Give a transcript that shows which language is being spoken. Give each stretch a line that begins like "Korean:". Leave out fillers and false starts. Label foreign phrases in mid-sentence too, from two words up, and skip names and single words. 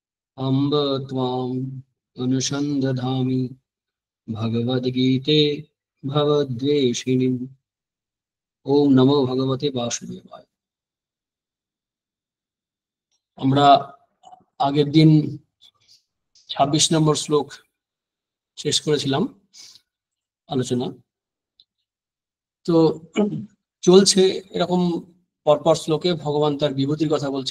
Sanskrit: अम्ब त्वाम् अनुसन्दधामि भगवद्गीते भवद्वेषिणीम्। ओम नमो भगवते वासुदेवाय।
Bangla: আমরা আগের দিন ২৬ নম্বর শ্লোক শেষ করেছিলাম আলোচনা। তো চলছে এরকম পরপর শ্লোকে ভগবান তার বিভূতির কথা বলছেন।